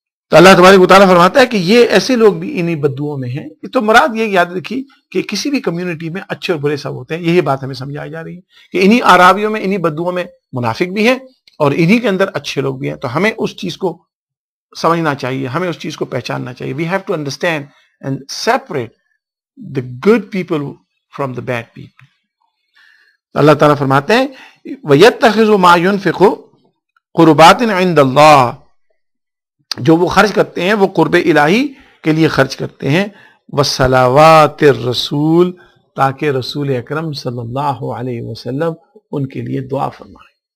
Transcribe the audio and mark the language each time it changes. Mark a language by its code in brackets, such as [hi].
[ur] تو اللہ تبارک و تعالیٰ فرماتا ہے کہ یہ ایسے لوگ بھی انہی بدوؤں میں ہیں. تو مراد یہ یاد رکھی کہ کسی بھی کمیونٹی میں اچھے اور برے سب ہوتے ہیں. یہی بات ہمیں سمجھائی جا رہی ہے کہ انہی اعرابیوں میں، انہی بدوؤں میں منافق بھی ہیں اور انہی کے اندر اچھے لوگ بھی ہیں. تو ہمیں اس چیز کو سمجھنا چاہیے، ہمیں اس چیز کو پہچاننا چاہیے. [en] We have to understand and separate the good people from the bad people. [ur] اللہ تعالیٰ فرماتے ہیں [ar] وَيَتَّخِذُ مَا يُنْفِقُ قُرُبَاتٍ عِندَ اللَّهِ. [ur] جو وہ خرچ کرتے ہیں وہ قرب الہی کے لیے خرچ کرتے ہیں. [ar] وَصَلَوَاتِ الرَّسُولِ، [ur] تاکہ رسول اکرم صلی اللہ علیہ وسلم ان کے لیے دعا فرمائیں.